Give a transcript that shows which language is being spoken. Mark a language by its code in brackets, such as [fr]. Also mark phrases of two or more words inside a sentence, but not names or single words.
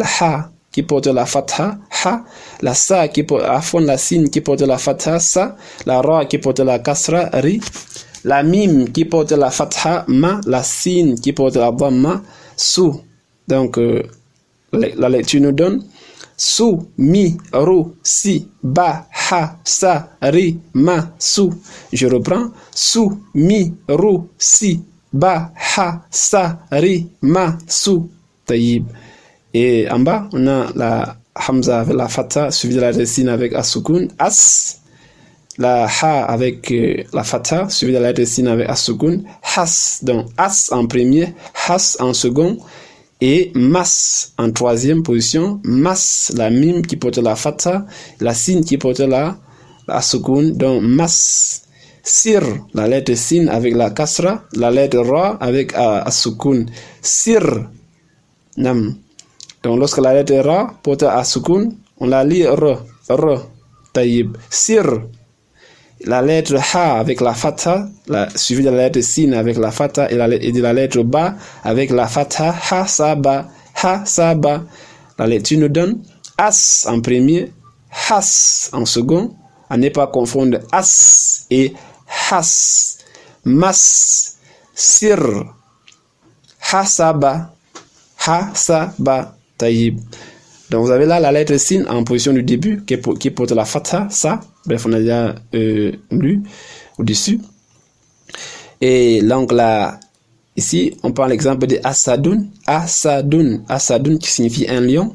[fr] La ha qui porte la fatha, ha, la sa qui porte, la sin qui porte la fatha, sa, la ra qui porte la kasra, ri, la mim qui porte la fatha, ma, la sin qui porte la dhamma, su. Donc, la lecture nous donne su, mi, ru, si, ba, ha, sa, ri, ma, su. Je reprends. Su, mi, ru, si, ba, ha, sa, ri, ma, su. Taïb. Et en bas, on a la hamza avec la fatha suivi de la lettre sin avec as-sukun, as. La ha avec la fatha suivi de la lettre sin avec as-sukun, has. Donc as en premier, has en second. Et mas en troisième position, mas, la mim qui porte la fatha, la sin qui porte la sukun, donc mas. Sir, la lettre sin avec la kasra, la lettre ra avec sukun. Sir, nam. Donc lorsque la lettre ra porte sukun, on la lit r, taïb. Sir, la lettre ha avec la fatha, suivie de la lettre sin avec la fatha et de la lettre ba avec la fatha, ha sa ba. La lecture nous donne as en premier, has en second, à ne pas confondre as et has. Mas, sir, ha sa ba, taïb. Donc vous avez là la lettre sin en position du début qui porte la fatha, ça. Bref, on a déjà lu au-dessus. Et donc là, ici, on prend l'exemple de asadun. Asadun qui signifie un lion.